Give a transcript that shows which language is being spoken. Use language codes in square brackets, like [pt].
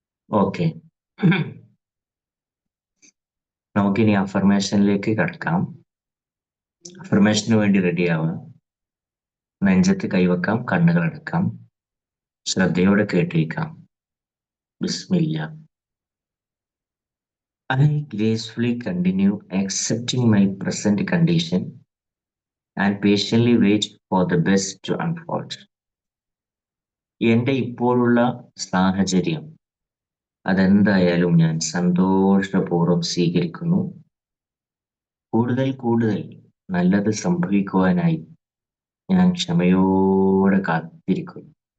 [ml] Okay, നമുക്കിനി അഫർമേഷനിലേക്ക് കടക്കാം. അഫർമേഷന് വേണ്ടി റെഡി ആവുക. നെഞ്ചത്ത് കൈവക്കാം, കണ്ണുകൾ അടക്കാം, ശ്രദ്ധയോടെ കേട്ടിരിക്കാം. ബിസ്മില്ല. [en] I gracefully continue accepting my present condition and patiently wait for the best to unfold. [ml] എൻ്റെ ഇപ്പോഴുള്ള സാഹചര്യം അതെന്തായാലും ഞാൻ സന്തോഷപൂർവ്വം സ്വീകരിക്കുന്നു. കൂടുതൽ കൂടുതൽ നല്ലത് സംഭവിക്കുവാനായി ഞാൻ ക്ഷമയോടെ കാത്തിരിക്കുന്നു.